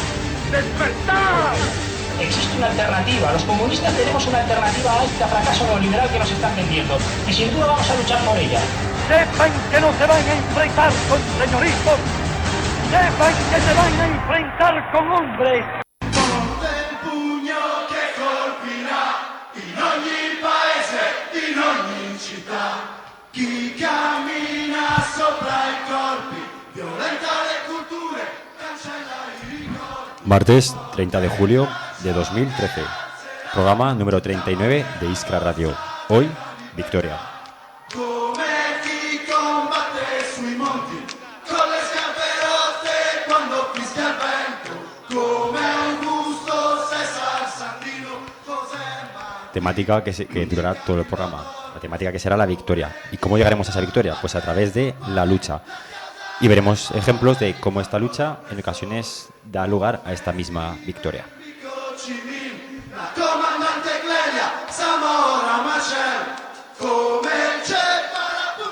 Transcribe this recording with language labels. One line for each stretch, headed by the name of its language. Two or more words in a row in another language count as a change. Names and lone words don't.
Spanish: ¡Despertar! Existe una alternativa, los comunistas tenemos una alternativa a este fracaso neoliberal que nos están vendiendo, y sin duda vamos a luchar por ella. Sepan que no se van a enfrentar con señoritos, sepan que se van a enfrentar con hombres.
Italian: Forte il pugno che colpirà in ogni paese, in ogni città. Chi cammina sopra i corpi, violenta le culture, cancella i ricordi.
Spanish: Martes 30 de julio de 2013. Programa número 39 de Iskra Radio. Hoy, Victoria.
Italian: Come chi combatte sui monti, con le scarpe rotte quando fischia il vento. Come Augusto César Sandino, José Martí.
Spanish: Temática que durará todo el programa. La temática que será la victoria. ¿Y cómo llegaremos a esa victoria? Pues a través de la lucha. Y veremos ejemplos de cómo esta lucha en ocasiones da lugar a esta misma victoria. La comandante Clelia, Zamora Machel,
Italian: come il
Spanish: Che para.